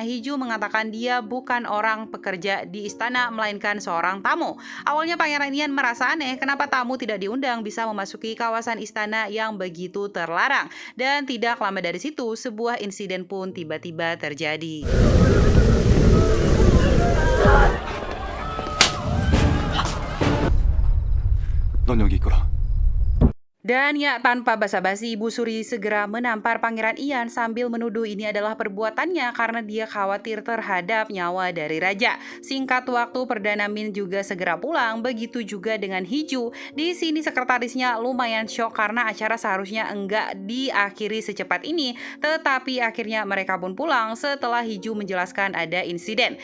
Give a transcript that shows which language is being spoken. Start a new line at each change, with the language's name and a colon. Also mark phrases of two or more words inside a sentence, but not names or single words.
Indonesian: Hiju mengatakan dia bukan orang pekerja di istana melainkan seorang tamu. Awalnya Pangeran Ian merasa aneh kenapa tamu tidak diundang bisa memasuki kawasan istana yang begitu terlarang. Dan tidak lama dari situ sebuah insiden pun tiba-tiba terjadi.
Korean: 넌 여기 있거라.
Indonesian: Dan ya tanpa basa-basi Ibu Suri segera menampar Pangeran Ian sambil menuduh ini adalah perbuatannya karena dia khawatir terhadap nyawa dari raja. Singkat waktu Perdana Min juga segera pulang, begitu juga dengan Hiju. Di sini sekretarisnya lumayan shock karena acara seharusnya enggak diakhiri secepat ini, tetapi akhirnya mereka pun pulang setelah Hiju menjelaskan ada insiden.